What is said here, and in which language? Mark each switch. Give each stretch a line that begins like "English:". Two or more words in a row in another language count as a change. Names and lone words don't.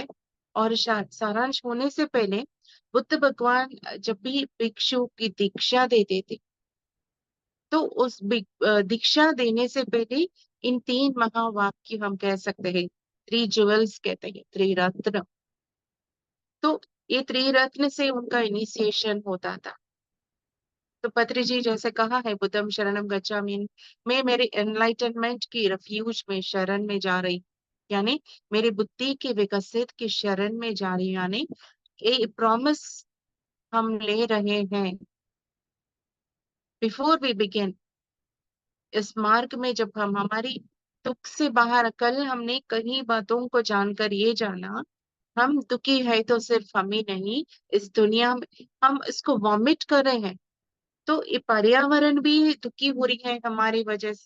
Hindi: और सारांश होने से पहले बुद्ध भगवान जब भी भिक्षु की दीक्षा देते थे, तो उस दीक्षा देने से पहले इन तीन महावाक्य हम कह सकते हैं,
English: three jewels
Hindi: कहते हैं, थ्री रत्न। तो ये थ्री रत्न से उनका इनिशिएशन होता था। तो पत्री जी जैसे कहा है,
Pali: बुद्धम शरणम गच्छामि,
Hindi: मैं मेरे एनलाइटनमेंट की रेफ्यूज में शरण में जा रही, यानी मेरी बुद्धि के विकसित की शरण में जा रही, यानी ये प्रॉमिस हम ले रहे हैं।
English: before we begin,
Hindi: इस मार्ग में जब हम हमारी दुख से बाहर, कल हमने कई बातों को जानकर ये जाना, हम दुखी है तो सिर्फ हम ही नहीं, इस दुनिया में हम इसको वॉमिट कर रहे हैं, तो ये पर्यावरण भी दुखी हो रही है हमारी वजह से।